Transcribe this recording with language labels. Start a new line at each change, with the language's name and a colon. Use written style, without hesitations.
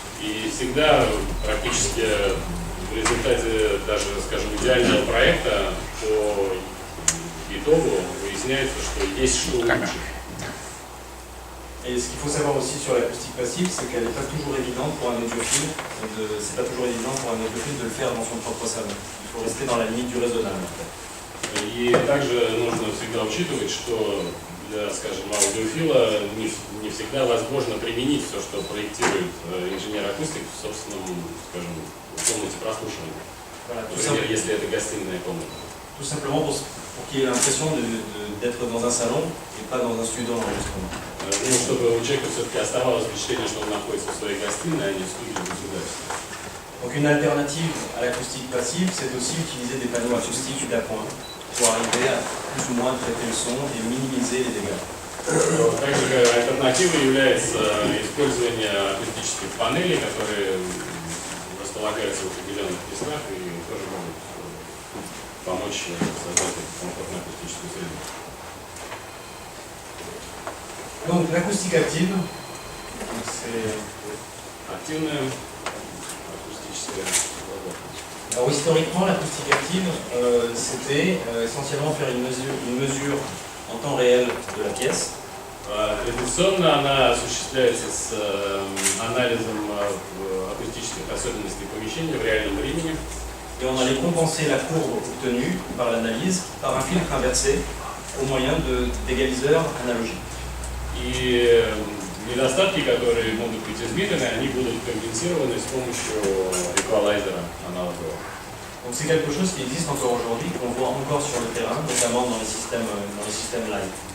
Russian: И всегда практически в результате даже, скажем, идеального проекта по итогу выясняется, что есть что улучшить.
French: Et ce qu'il faut savoir aussi sur l'acoustique passive, c'est qu'elle n'est pas toujours évidente pour un audiophile. C'est pas toujours évident pour un audiophile de le faire dans son propre salon. Il faut rester dans la limite du raisonnable.
Russian: И также нужно всегда учитывать, что для, скажем, аудиофила не всегда возможно применить все, что проектирует инженер-акустик в собственном, скажем, комнате прослушивания.
French: Voilà,
Russian: Например, если это гостиная комната.
French: Tout simplement pour qu'il ait l'impression d'être dans un salon et pas dans un studio d'enregistrement.
Russian: Ну, чтобы у человека все-таки оставалось впечатление, что он находится в своей гостиной, а не в студии государства.
French: Donc une alternative à l'acoustique passive, c'est aussi utiliser des panneaux acoustiques d'appoint pour arriver à plus ou moins traiter le son et minimiser les dégâts.
Russian: Также альтернативой является использование акустических панелей, которые располагаются в определенных местах и тоже могут помочь создать комфортную акустическую среду.
French: Donc l'acoustique active, c'est
Russian: Активная акустическая работа.
French: Alors historiquement, l'acoustique active, c'était essentiellement faire une mesure en temps réel de la pièce.
Russian: Традиционно она осуществляется с анализом акустических особенностей помещения в реальном времени.
French: Et on allait compenser la courbe obtenue par l'analyse par un filtre inversé au moyen d'égaliseurs analogiques.
Russian: И недостатки, которые могут быть измерены, они будут компенсированы с помощью эквалайзера аналогового.
French: Donc c'est quelque chose qui existe encore aujourd'hui, qu'on voit encore sur le terrain, notamment dans les systèmes live.